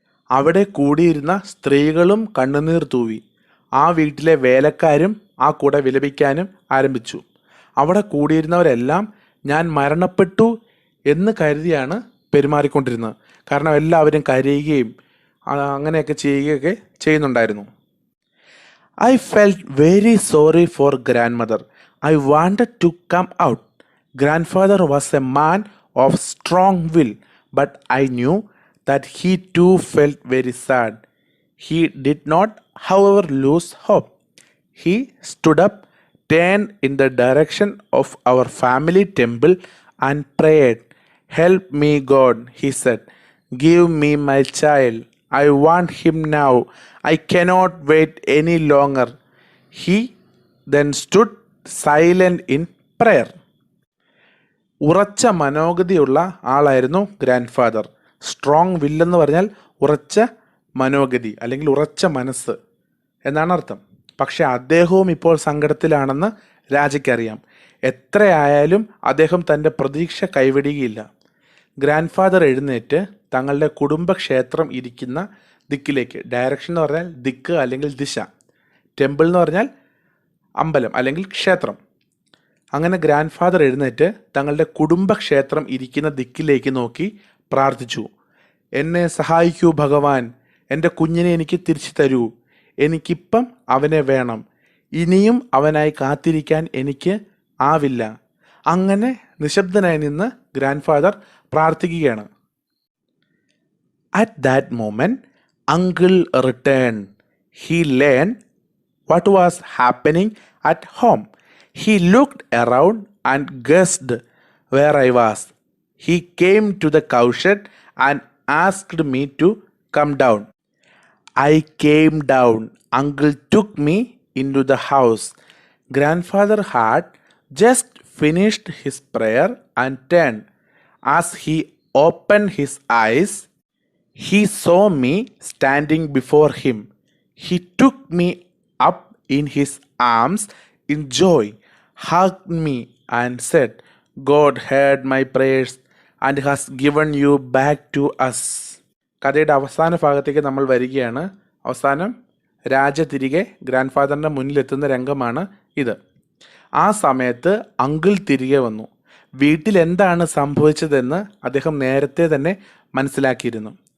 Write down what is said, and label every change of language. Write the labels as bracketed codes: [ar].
[ml] അവിടെ കൂടിയിരുന്ന സ്ത്രീകളും കണ്ണുനീർ തൂവി. ആ വീട്ടിലെ വേലക്കാരും ആ കൂടെ വിലപിക്കാനും ആരംഭിച്ചു. അവിടെ കൂടിയിരുന്നവരെല്ലാം ഞാൻ മരണപ്പെട്ടു എന്ന് കരുതിയാണ് പെരുമാറിക്കൊണ്ടിരുന്നത്. കാരണം എല്ലാവരും കരയുകയും അങ്ങനെയൊക്കെ ചെയ്യുകയൊക്കെ ചെയ്യുന്നുണ്ടായിരുന്നു. [en] I felt very sorry for grandmother. I wanted to come out. Grandfather was a man of strong will, but I knew that he too felt very sad. He did not, however, lose hope. He stood up, turned in the direction of our family temple and prayed. "Help me, God," he said. "Give me my child. I want him now. I cannot wait any longer." He then stood silent in prayer. [ml] ഉറച്ച മനോഗതിയുള്ള ആളായിരുന്നു grand father. Strong വില്ലെന്ന് പറഞ്ഞാൽ ഉറച്ച മനോഗതി അല്ലെങ്കിൽ ഉറച്ച മനസ്സ് എന്നാണ് അർത്ഥം. പക്ഷെ അദ്ദേഹവും ഇപ്പോൾ സങ്കടത്തിലാണെന്ന് രാജയ്ക്കറിയാം. എത്രയായാലും അദ്ദേഹം തൻ്റെ പ്രതീക്ഷ കൈവിടുകയില്ല. ഗ്രാൻഡ് ഫാദർ എഴുന്നേറ്റ് തങ്ങളുടെ കുടുംബക്ഷേത്രം ഇരിക്കുന്ന ദിക്കിലേക്ക്, ഡയറക്ഷൻ എന്ന് പറഞ്ഞാൽ ദിക്ക് അല്ലെങ്കിൽ ദിശ, ടെമ്പിൾ എന്ന് പറഞ്ഞാൽ അമ്പലം അല്ലെങ്കിൽ ക്ഷേത്രം. അങ്ങനെ ഗ്രാൻഡ് ഫാദർ എഴുന്നേറ്റ് തങ്ങളുടെ കുടുംബക്ഷേത്രം ഇരിക്കുന്ന ദിക്കിലേക്ക് നോക്കി പ്രാർത്ഥിച്ചു. "എന്നെ സഹായിക്കൂ ഭഗവാൻ, എൻ്റെ കുഞ്ഞിനെ എനിക്ക് തിരിച്ചു തരൂ. എനിക്കിപ്പം അവനെ വേണം. ഇനിയും അവനായി കാത്തിരിക്കാൻ എനിക്ക് ആവില്ല." അങ്ങനെ നിശബ്ദനായി നിന്ന് ഗ്രാൻഡ് ഫാദർ പ്രാർത്ഥിക്കുകയാണ്. [en] At that moment, uncle returned. He learned what was happening at home. He looked around and guessed where I was. He came to the cowshed and asked me to come down. I came down. Uncle took me into the house. Grandfather had just finished his prayer and turned. As he opened his eyes, he saw me standing before him. He took me up in his arms in joy, hugged me, and said, God heard my prayers and has given you back to us. [ml] കഥയുടെ അവസാന ഭാഗത്തേക്ക് നമ്മൾ വരികയാണ്. അവസാനം രാജ തിരികെ grand ഫാദറിൻ്റെ മുന്നിലെത്തുന്ന രംഗമാണ് ഇത്. ആ സമയത്ത് അങ്കിൾ തിരികെ വന്നു. വീട്ടിൽ എന്താണ് സംഭവിച്ചതെന്ന് അദ്ദേഹം നേരത്തെ തന്നെ മനസ്സിലാക്കിയിരുന്നു.